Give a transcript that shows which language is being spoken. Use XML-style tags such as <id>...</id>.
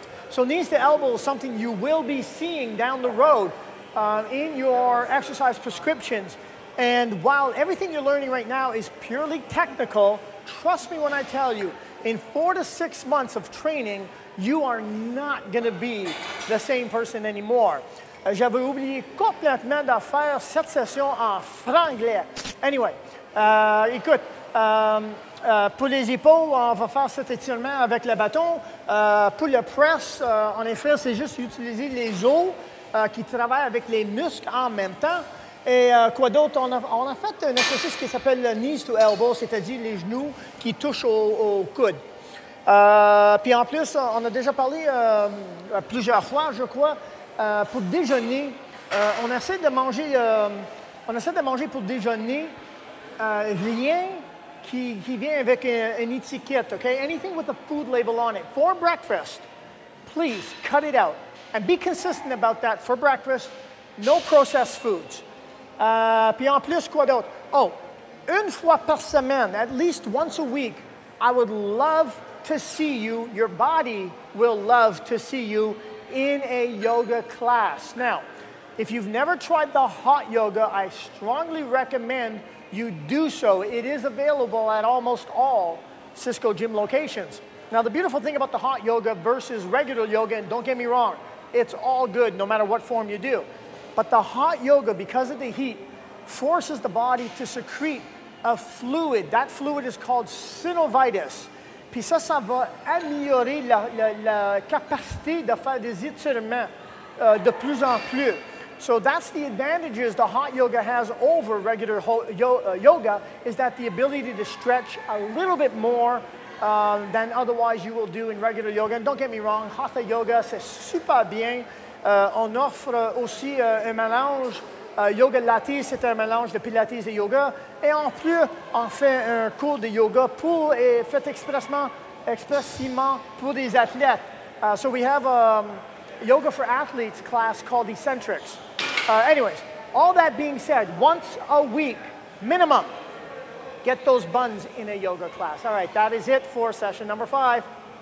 <en>So knees to elbows is something you will be seeing down the road in your exercise prescriptions. And while everything you're learning right now is purely technical, trust me when I tell you, in 4 to 6 months of training, you are not going to be the same person anymore.</en> <fr>J'avais oublié complètement de faire cette session en franglais.</fr> <en>Anyway,</en> <fr>écoute, pour les épaules, on va faire cet étirement avec le bâton. Pour le press, en effet, c'est juste utiliser les os qui travaillent avec les muscles en même temps. Et quoi d'autre? On a fait un exercice qui s'appelle le knees to elbow, c'est-à-dire les genoux qui touchent au coude. Puis en plus, on a déjà parlé plusieurs fois, je crois, pour déjeuner, on essaie de manger pour déjeuner rien qui vient avec une étiquette, okay?</fr> <en>Anything with a food label on it. For breakfast, please cut it out and be consistent about that. For breakfast, no processed foods.</en> <fr>Puis en plus, quoi d'autre? Oh, une fois par semaine,</fr> <en>at least once a week, I would love to see you, your body will love to see you in a yoga class. Now, if you've never tried the hot yoga, I strongly recommend you do so. It is available at almost all Siscoe gym locations. Now, the beautiful thing about the hot yoga versus regular yoga, and don't get me wrong, it's all good no matter what form you do. But the hot yoga, because of the heat, forces the body to secrete a fluid. That fluid is called synovitis.</en> <fr>Puis ça va améliorer la capacité de faire des étirements de plus en plus.</fr> <en>So that's the advantages the hot yoga has over regular yoga, is that the ability to stretch a little bit more than otherwise you will do in regular yoga. And don't get me wrong, hatha yoga,</en> <fr>c'est super bien. On offre aussi un mélange. Yoga Latte, c'est un mélange de pilates et yoga. Et en plus, on fait un cours de yoga fait expressément pour des athlètes.</fr> <en>So we have a yoga for athletes class called Eccentrics. Anyways, all that being said, once a week, minimum, get those buns in a yoga class. All right, that is it for session number 5.</en>